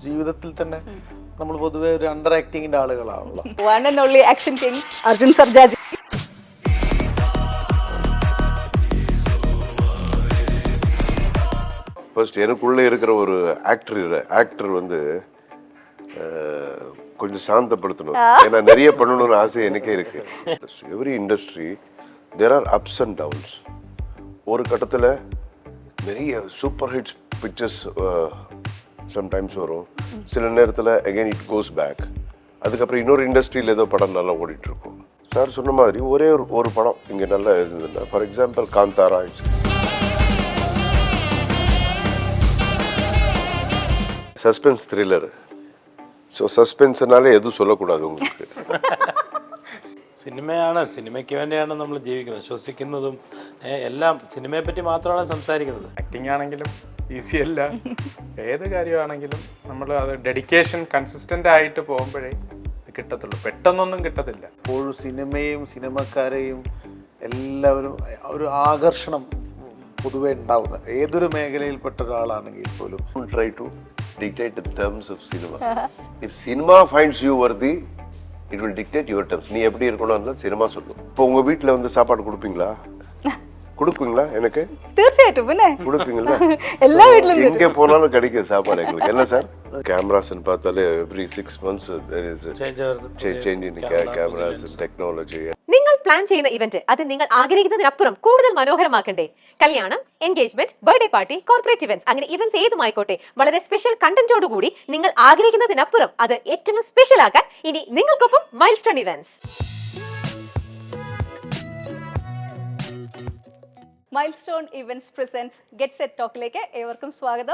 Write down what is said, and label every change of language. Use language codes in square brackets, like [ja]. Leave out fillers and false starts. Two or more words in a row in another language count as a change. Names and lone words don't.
[ml] ജീവിതത്തിൽ തന്നെ നമ്മൾ പൊതുവെ ഒരു അണ്ടർ ആക്ടിങ്ങിന്റെ ആളുകളാണല്ലോ. [en] One and only action king, Arjun Sarjaji. [ta] ஃபர்ஸ்ட் எனக்குள்ளே இருக்கிற ஒரு ஆக்டர் வந்து கொஞ்சம் சாந்தப்படுத்தணும். ஏன்னா நிறைய பண்ணணும்னு ஆசை எனக்கே இருக்கு. [en] every industry there are ups and downs. [ta] ஒரு கட்டத்தில் நிறைய [en] super hits pictures sometimes [ta] வரும். சில நேரத்தில் [en] again it goes back. [ta] அதுக்கப்புறம் இன்னொரு இண்டஸ்ட்ரியில் ஏதோ படம் நல்லா ஓடிட்டு இருக்கும். சார் சொன்ன மாதிரி ஒரே ஒரு படம் இங்கே நல்லா இருந்ததுன்னா, [en] for example [ta] காந்தாரா, [en] suspense thriller. [ml] സോ സസ്പെൻസിനാലേ എതും [ta] சொல்லக்கூடாது உங்களுக்கு. [ml] സിനിമയാണ്, സിനിമയ്ക്ക് വേണ്ടിയാണ് നമ്മൾ ജീവിക്കുന്നത്, ശ്വസിക്കുന്നതും എല്ലാം സിനിമയെ പറ്റി മാത്രമാണ് സംസാരിക്കുന്നത്. ആക്ടിങ് ആണെങ്കിലും ഈസി അല്ല, ഏത് കാര്യമാണെങ്കിലും നമ്മൾ അത് [en] dedication consistent [ml] ആയിട്ട് പോകുമ്പോഴേ കിട്ടത്തുള്ളൂ, പെട്ടെന്നൊന്നും കിട്ടത്തില്ല. എപ്പോഴും സിനിമയും സിനിമക്കാരെയും എല്ലാവരും ഒരു ആകർഷണം പൊതുവെ ഉണ്ടാവുന്നത് ഏതൊരു മേഖലയിൽപ്പെട്ട ഒരാളാണെങ്കിൽ പോലും. [en] Try to dictate the terms of cinema. If cinema finds you worthy, it will dictate your terms. [ta] நீ எப்படி இருக்கணும்னு சினிமா சொல்லும். இப்போ உங்க வீட்ல வந்து சாப்பாடு கொடுப்பீங்களா? எனக்கு [ml] തീർച്ചയായിട്ടും പിന്നെ [ta] கொடுப்பீங்களா? [ml] എല്ലാ വീട്ടിലും [ta] எங்க போனாலும் கிடைக்கும் சாப்பாடு எங்களுக்கு. என்ன சார் கேமராஸ்னு பார்த்தாலே [en] every 6 months there is a change in cameras and technology. [ml] നിങ്ങൾ പ്ലാൻ ചെയ്യുന്ന ഇവന്റ് അത് നിങ്ങൾ ആഗ്രഹിക്കുന്നതിനപ്പുറം കൂടുതൽ മനോഹരമാക്കണ്ടേ? കല്യാണം, എൻഗേജ്മെന്റ്, [en] birthday party, corporate events, [ml] അങ്ങനെ ഇവന്റ്സ് ഏതുമായിക്കോട്ടെ, വളരെ സ്പെഷ്യൽ കണ്ടന്റോടുകൂടി നിങ്ങൾ ആഗ്രഹിക്കുന്നതിനപ്പുറം അത് ഏറ്റവും സ്പെഷ്യൽ ആക്കാൻ ഇനി നിങ്ങൾക്കൊപ്പം മൈൽസ്റ്റോൺ ഇവന്റ്സ്. മൈൽസ്റ്റോൺ ഇവന്റ്സ് പ്രസൻസ് ഗെറ്റ് സെറ്റ് ടോക്കിലേക്ക് ഏവർക്കും സ്വാഗതം.